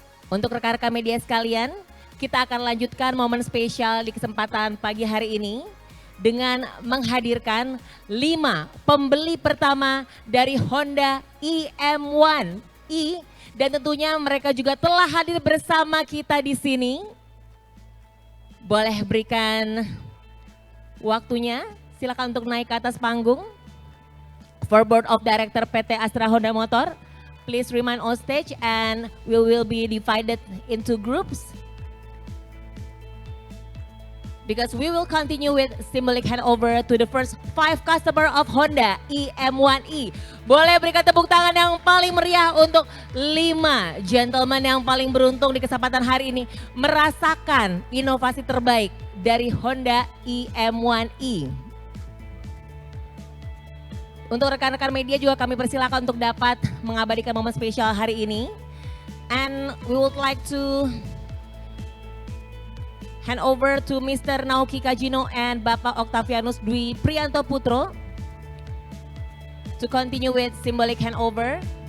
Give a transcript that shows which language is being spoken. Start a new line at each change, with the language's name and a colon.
Indonesian: Untuk rekan-rekan media sekalian, kita akan lanjutkan momen spesial di kesempatan pagi hari ini dengan menghadirkan 5 pembeli pertama dari Honda iM1e, dan tentunya mereka juga telah hadir bersama kita di sini. Boleh berikan waktunya, silakan untuk naik ke atas panggung.
English: For Board of Director PT Astra Honda Motor, please remain on stage and we will be divided into groups. Because we will continue with symbolic handover to the first 5 customer of Honda iM1e.
Indonesian: Boleh berikan tepuk tangan yang paling meriah untuk 5 gentleman yang paling beruntung di kesempatan hari ini merasakan inovasi terbaik dari Honda iM1e. Untuk rekan-rekan media juga kami persilakan untuk dapat mengabadikan momen spesial hari ini.
English: And we would like to hand over to Mr. Naoki Kajino and Bapak Octavianus Dwi Prianto Putro to continue with symbolic handover.